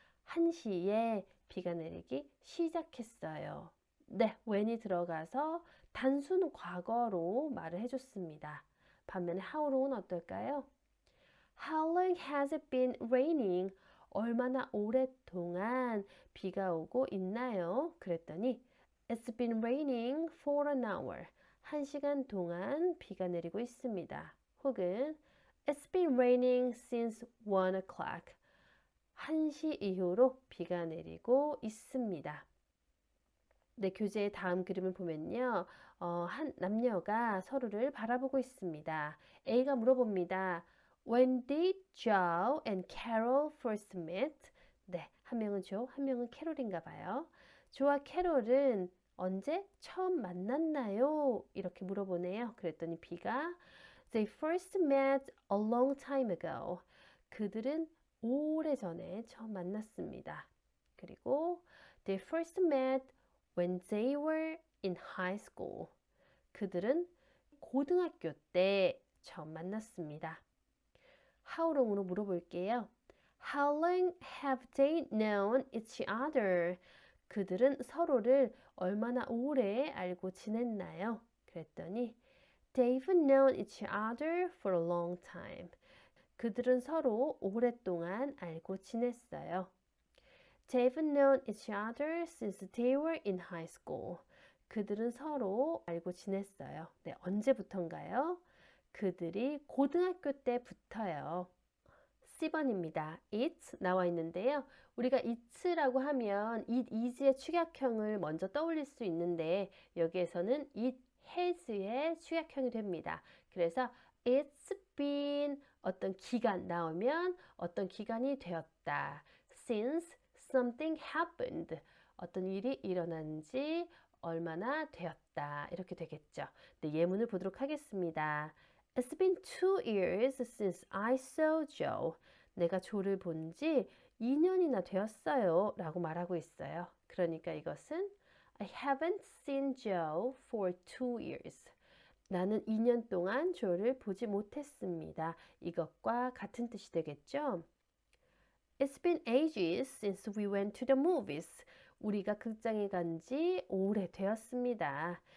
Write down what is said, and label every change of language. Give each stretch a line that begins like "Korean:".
Korean: 1시에 비가 내리기 시작했어요. 네, when이 들어가서 단순 과거로 말을 해줬습니다. 반면에 how long은 어떨까요?
English: How long has it been raining?
Korean: 얼마나 오랫동안 비가 오고 있나요? 그랬더니
English: It's been raining for an hour.
Korean: 1시간 동안 비가 내리고 있습니다. 혹은
English: It's been raining since 1 o'clock.
Korean: 1시 이후로 비가 내리고 있습니다. 네, 교재의 다음 그림을 보면요. 한 남녀가 서로를 바라보고 있습니다. A가 물어봅니다.
English: When did Joe and Carol first meet?
Korean: 네, 한 명은 조, 한 명은 캐롤인가 봐요. 조와 캐롤은 언제 처음 만났나요? 이렇게 물어보네요. 그랬더니 B가
English: They first met a long time ago.
Korean: 그들은 오래전에 처음 만났습니다. 그리고
English: They first met when they were in high school.
Korean: 그들은 고등학교 때 처음 만났습니다. How long으로 물어볼게요.
English: How long have they known each other?
Korean: 그들은 서로를 얼마나 오래 알고 지냈나요? 그랬더니
English: They've known each other for a long time.
Korean: 그들은 서로 오랫동안 알고 지냈어요.
English: They've known each other since they were in high school.
Korean: 그들은 서로 알고 지냈어요. 네, 언제부턴가요? 그들이 고등학교 때부터요. C번입니다. it 나와 있는데요. 우리가 it라고 하면 it is의 축약형을 먼저 떠올릴 수 있는데 여기에서는 it has의 축약형이 됩니다. 그래서 it's been 어떤 기간 나오면 어떤 기간이 되었다.
English: Since something happened.
Korean: 어떤 일이 일어난 지 얼마나 되었다. 이렇게 되겠죠. 네, 예문을 보도록 하겠습니다.
English: It's been 2 years since I saw Joe.
Korean: 내가 조를 본 지 2년이나 되었어요. 라고 말하고 있어요. 그러니까 이것은
English: I haven't seen Joe for 2 years.
Korean: 나는 2년 동안 조를 보지 못했습니다. 이것과 같은 뜻이 되겠죠?
English: It's been ages since we went to the movies.
Korean: 우리가 극장에 간 지 오래되었습니다.